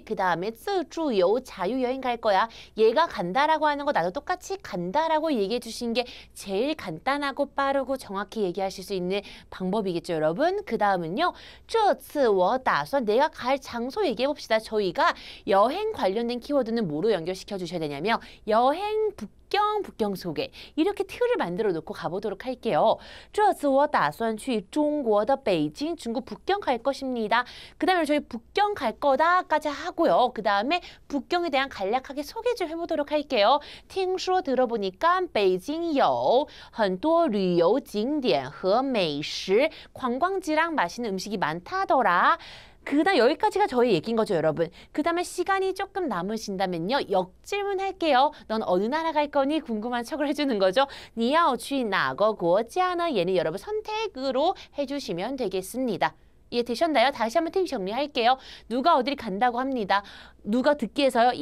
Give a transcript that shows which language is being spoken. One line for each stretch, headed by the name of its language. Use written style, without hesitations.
Korean: 그 다음에 自助游, 자유여행 갈 거야. 얘가 간다라고 하는 거 나도 똑같이 간다라고 얘기해 주신 게 제일 간단하고 빠르고 정확히 얘기하실 수 있는 방법이겠죠, 여러분. 그 다음은요.
Chinese: 这次我打算,
Korean: 내가 갈 장소 얘기해 봅시다. 저희가 여행 관련된 키워드는 뭐로 연결시켜 주셔야 되냐면 여행 북경 소개 이렇게 틀을 만들어 놓고 가보도록 할게요.
Chinese: 这次我打算去中国的北京,
Korean: 중국 북경 갈 것입니다. 그 다음에 저희 북경 갈 거다까지 하고요. 그 다음에 북경에 대한 간략하게 소개 좀 해보도록 할게요.
Chinese: 听说 들어보니까 北京有很多旅游景点和美食,
Korean: 관광지랑 맛있는 음식이 많다더라. 그 다음 여기까지가 저희 얘기인 거죠, 여러분. 그 다음에 시간이 조금 남으신다면요. 역질문 할게요. 넌 어느 나라 갈 거니? 궁금한 척을 해주는 거죠.
Chinese: 你要去哪个国家呢?
Korean: 얘는 여러분 선택으로 해주시면 되겠습니다. 이해되셨나요? 다시 한번 팁 정리할게요. 누가 어디를 간다고 합니다. 누가 듣기에서요.